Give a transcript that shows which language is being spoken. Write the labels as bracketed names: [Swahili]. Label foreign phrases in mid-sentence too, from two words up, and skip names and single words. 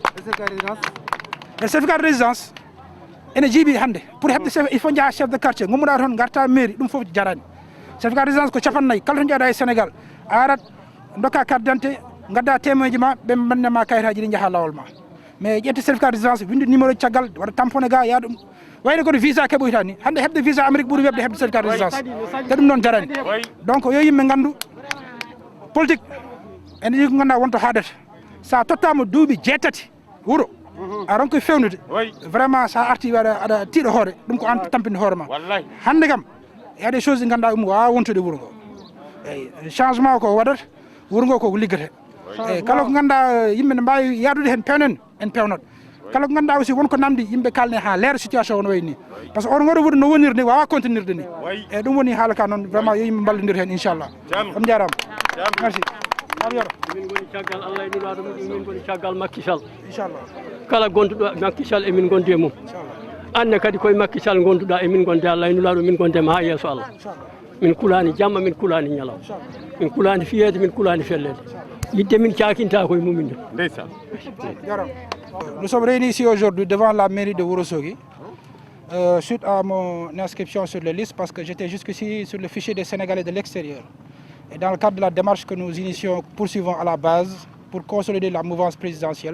[Fula] e [French] certificat de résidence [Fula] ene jiiɓi hande pour hebde [French] il faut [Fula] jaaha [French] chef de quartier [Fula] gommuɗa toon garta mairie ɗum foof jarani [French] certificat de résidence [Fula] ko capannayyi kala to jaaɗa e Sénégal a arat dokka [French] carte d'identité [Fula] gadda témoin ma ɓe bandema kayitaji ɗi jaaha lawol ma mais ƴette [French] certificat de résidence [Fula] winde numéro caggal waɗa tamponné ga yaa ɗum wayno koto visa keɓoyta ni hande hebde visa Amérique ɓuuri webde hebde [French] certificat de résidence [Fula] te ɗum noon jarani donc yo yimɓe gandu politique ene ɗi ko ganduɗa wonto haadata sa tottama duuɓi jeetati wuuro a ronkoye fewnude vraiment sa arti aɗa tiiɗo hoore ɗum ko an tampinde hoore ma hande kam [French] y a des choses [Fula] ɗi ganduɗa ɗum wawa wontude wuuro ngo eyyi changement ko waɗata wuuro ngo koko liggate eyyi kala ko ganduɗa yimɓe ne mbawi yadude hen pewnen en pewnat kala ko ganduɗa aussi wonko namdi yimɓe kalne ha leera situation wono wayni [French] par ce que [Fula] oɗo ngoɗo wuuro no wonirde ni wawa continuirde ni eyyi ɗum woni haala ka noon vraiment yo yimɓe ballodir hen inchallah on jarama merci min goni caggal Allah e nulaɗo muɗum min goni caggal Macky Sall inchallah kala gonduɗo Macky Sall emin gondi e mum anne kadi koye Macky Sall gonduɗa emin gonde Allah e nulaɗo min gondema ha yeeso Allah min kulani jamma min kulani ñalaw min kulani fiyede min kulani fellede yidde min cakinta koye mumin de [French] Nous sommes réunis ici aujourd'hui devant la mairie de Wourossogui suite à mon inscription sur la liste parce que j'étais jusqu'ici sur le fichier des Sénégalais de l'extérieur. Et dans le cadre de la démarche que nous poursuivons à la base pour consolider la mouvance présidentielle.